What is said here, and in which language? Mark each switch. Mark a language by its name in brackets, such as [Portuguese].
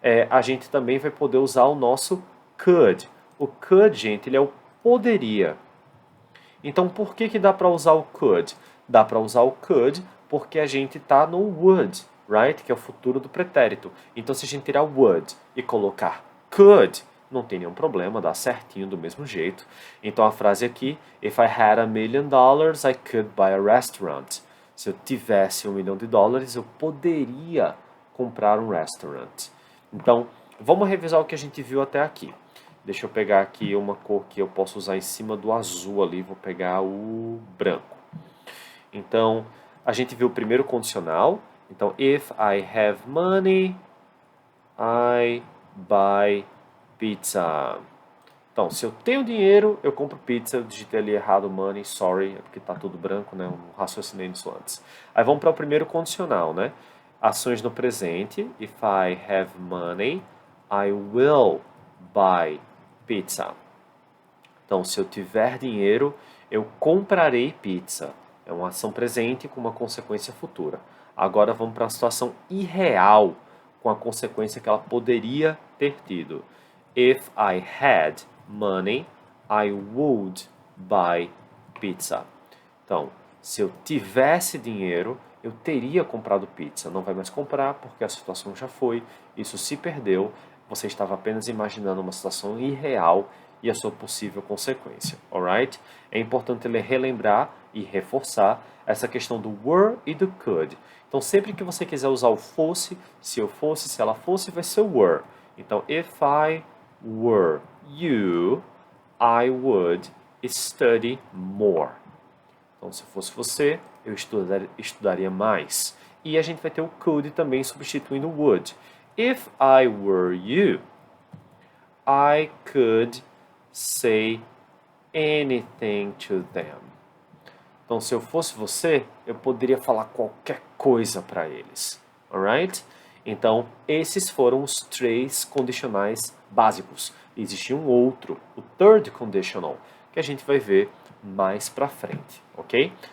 [Portuguese] A gente também vai poder usar o nosso could. O could, gente, ele é o poderia. Então, por que dá para usar o could? Dá para usar o could porque a gente está no would, right? Que é o futuro do pretérito. Então, se a gente tirar would e colocar could, não tem nenhum problema, dá certinho do mesmo jeito. Então, a frase aqui, [English] if I had $1 million, I could buy a restaurant. [Portuguese] Se eu tivesse $1 milhão, eu poderia comprar um restaurant. Então, vamos revisar o que a gente viu até aqui. Deixa eu pegar aqui uma cor que eu posso usar em cima do azul ali. Vou pegar o branco. Então, a gente viu o primeiro condicional. [English] Então, if I have money, I buy pizza. [Portuguese] Então, se eu tenho dinheiro, eu compro pizza. Eu digitei ali errado money, sorry, é porque tá tudo branco, né? Eu não raciocinei nisso antes. Aí vamos para o primeiro condicional, né? Ações no presente. [English] If I have money, I will buy pizza. [Portuguese] Então, se eu tiver dinheiro, eu comprarei pizza. É uma ação presente com uma consequência futura. Agora vamos para a situação irreal, com a consequência que ela poderia ter tido. [English] If I had money, I would buy pizza. [Portuguese] Então, se eu tivesse dinheiro, eu teria comprado pizza. Não vai mais comprar porque a situação já foi, isso se perdeu. Você estava apenas imaginando uma situação irreal e a sua possível consequência, alright? É importante relembrar e reforçar essa questão do were e do could. Então, sempre que você quiser usar o fosse, se eu fosse, se ela fosse, vai ser were. [English] Então, if I were you, I would study more. [Portuguese] Então, se fosse você, eu estudaria mais. E a gente vai ter o could também substituindo o would. [English] If I were you, I could say anything to them. [Portuguese] Então, se eu fosse você, eu poderia falar qualquer coisa para eles. Alright? Então, esses foram os 3 condicionais básicos. Existe um outro, o third conditional, que a gente vai ver mais para frente, ok?